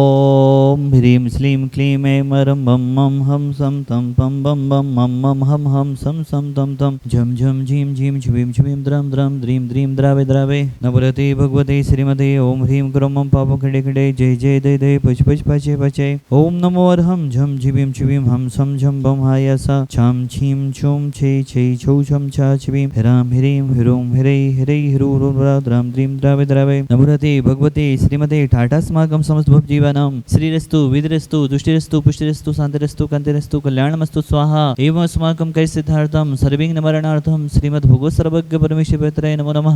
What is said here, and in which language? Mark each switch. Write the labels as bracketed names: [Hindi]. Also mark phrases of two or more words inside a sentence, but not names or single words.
[Sanskrit] ओम ह्रीं श्रीं क्लीं ऐं मरं बं मं हम सं तं पं बं बं मं मं हम सं सं तं तं झं झं झीं झीं छ्वीं छ्वीं द्रां द्रां द्रीं द्रीं द्रावे द्रावे नमोरते भगवते श्रीमते ओम ह्रीं क्रों मं पापं खडे खडे जय जय दय दय पच पच पचे पचे ओम नमो अर्हं झं झिवीं छ्वीं हम सं झं बं हायसा छं छीं छुं छे छे छौ छं छ छ्वीं ह्रां ह्रीं ह्रूं ह्रै ह्रै ह्रू द्रां द्रीं द्रावे द्रावे नमोरते भगवते श्रीमते ठाठास्माकं समस्त भवजीवानां श्रीरस्तु विद्रस्तु तुष्टिरस्तु पुष्टिरस्तु शान्तिरस्तु कान्तिरस्तु कल्याणमस्तु स्वाहा एवं अस्माकं कैसिद्धार्थं सर्वविघ्नमरणार्थं श्रीमद्भगवत् सर्वज्ञ परमेश्वराय नमो नमः।